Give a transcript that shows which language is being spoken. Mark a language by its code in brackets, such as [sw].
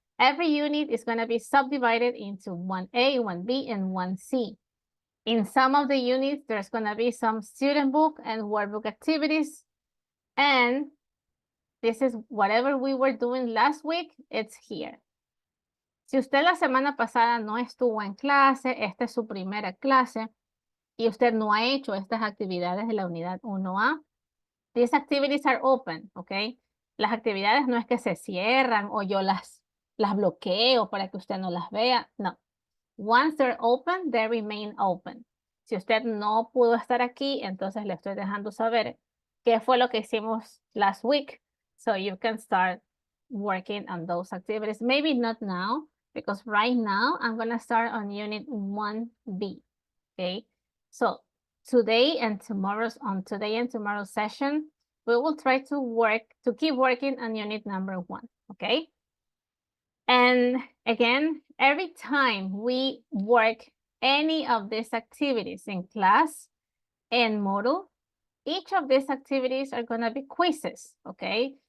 [en] Every unit is going to be subdivided into 1A, 1B, and 1C. In some of the units, there's going to be some student book and workbook activities. And this is whatever we were doing last week, it's here. [es] Si usted la semana pasada no estuvo en clase, esta es su primera clase, y usted no ha hecho estas actividades de la unidad 1A, [en] these activities are open, [es] ¿ok? Las actividades no es que se cierran o yo las bloqueo para que usted no las vea, no. [en] Once they're open, they remain open. [es] Si usted no pudo estar aquí, entonces le estoy dejando saber qué fue lo que hicimos [en] last week, so you can start working on those activities. Maybe not now, because right now I'm going to start on unit 1B, okay? So today and tomorrow's session, we will try to keep working on unit number 1, okay? And again, every time we work any of these activities in class and Moodle, each of these activities are going to be quizzes, okay?